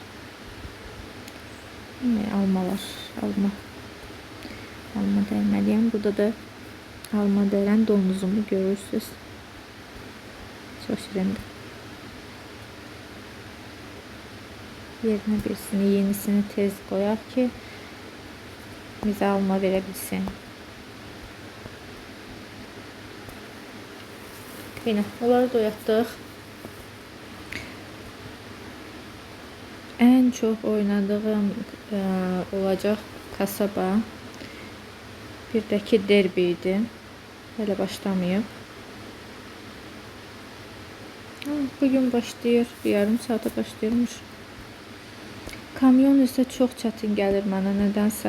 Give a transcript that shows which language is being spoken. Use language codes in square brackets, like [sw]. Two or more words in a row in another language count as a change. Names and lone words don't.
[az] Almalar, alma dəyməliyəm. Burada da alma dəyən donuzumu görürsünüz. Çox şirindir. Yerinə birisini, yenisini tez qoyaq ki, bizə alma verə bilsin. Yine onları da oyatdıq. [tr] En çok oynadığım olacaq kasaba. [az] Bir də ki derbi idi. Hələ başlamayıb. Bugün başlayır. Bir yarım saata başlayırmış. Kamyon isə çox çətin gəlir mənə nədənsə.